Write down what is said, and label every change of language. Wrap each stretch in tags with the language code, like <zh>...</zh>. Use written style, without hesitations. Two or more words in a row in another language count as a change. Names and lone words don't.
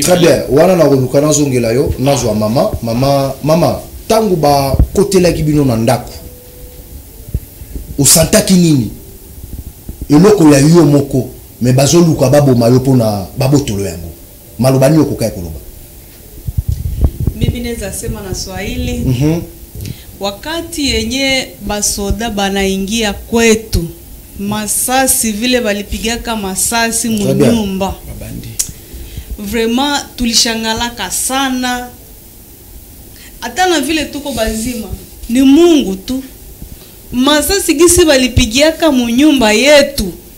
<fr>très bien</fr> <ln>wana na koluka na zongela yo nazwa mama tangu ba kotela kibino na ndako usantaki nini eloko ya yo moko mais bazoluka baboma yo pona babotolo yango malobani yo kokai koloba</ln> <sw>mimi neza sema na Swahili wakati yenye basoda banaingia kwetu masasi vile balipigaka masasi munyumba vraiment tulishangalaka sana hata na vile tuko bazima ni Mungu tu masasi gisi balipigiaka munyumba yetu</sw>